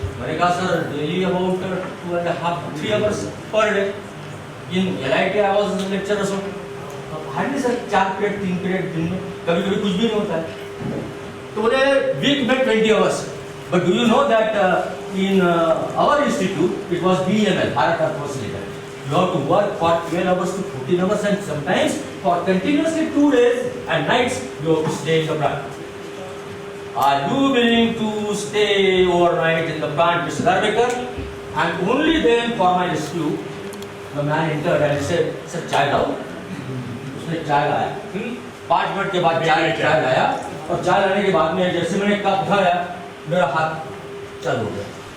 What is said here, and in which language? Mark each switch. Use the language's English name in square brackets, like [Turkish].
[Hindi] मैंने कहा sir [English] Daily about 2.5 3 hours per day. In LIT I was lecturer so hardly [Hindi] sir 4 period 3 period दिन में, कभी कभी कुछ भी नहीं होता है. तो बोले वीक में 20 hours. [English] But do you know that in our institute, it was BML, Bharat Earth Oscillator. You have to work for 12 hours to 14 hours and sometimes for continuously 2 days and nights you have to stay in the plant. Are you willing to stay overnight in the plant, Mr. Darbekar? And only then for my rescue, the man entered and said, "Sir, [Hindi] चाय लाओ." उसने चाय लाया। 5 minute के बाद चाय लाया और चाय लाने के बाद में जैसे मैंने कप उठाया, मेरा हाथ चालू हो गया।